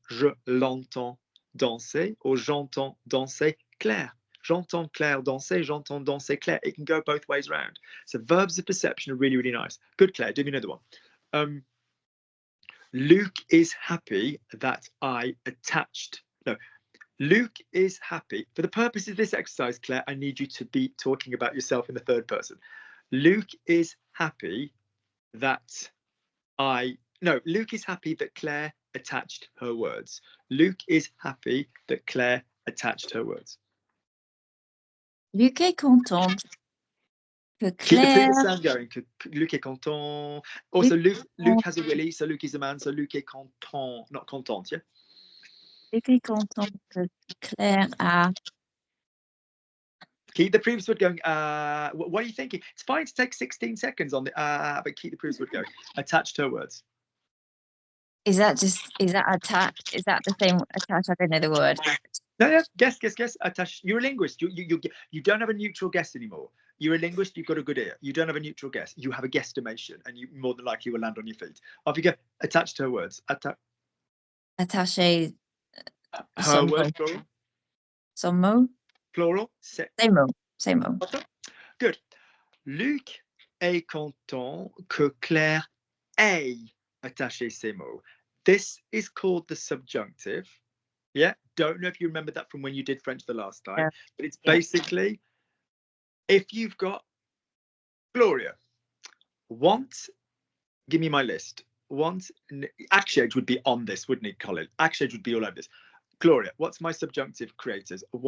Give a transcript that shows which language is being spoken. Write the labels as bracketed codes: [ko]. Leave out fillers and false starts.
[fr] Je l'entends danser, or j'entends danser Claire. J'entends Claire danser, j'entends danser Claire. [en] It can go both ways around. So verbs of perception are really, really nice. Good, Claire. Do me another one. Luke is happy that I attached. No, Luke is happy. For the purpose of this exercise, Claire, I need you to be talking about yourself in the third person. Luke is happy that Luke is happy that Claire attached her words. Luke is happy that Claire attached her words. [fr] Luc est content que [en] Keep the Claire... previous sound going. [fr] Luc est content. [en] Also, Luke has a willy, so Luc is a man, so Luc est content, not content, yeah? [fr] Luc est content que Claire a... [en] Keep the previous word going. What are you thinking? It's fine to take 16 seconds on the but keep the previous word going. Attached her words. Is that attached? Is that the same attached? I don't know the word. No, guess. Attached. You're a linguist. You don't have a neutral guess anymore. You're a linguist. You've got a good ear. You don't have a neutral guess. You have a guesstimation, and you more than likely will land on your feet. Off you go. Attached her words. [fr] Attaché. [en] Her words. Plural. [fr] Son mot. [en] Plural. [fr] Ses mots. [en] Good. [fr] Luc est content que Claire ait attaché ses mots. [en] This is called the subjunctive. Yeah, don't know if you remember that from when you did French the last time, yeah. But it's basically if you've got Gloria, give me my list. Actually, would be on this, wouldn't it, Colin? Actually, would be all over this. Gloria, what's my subjunctive creators?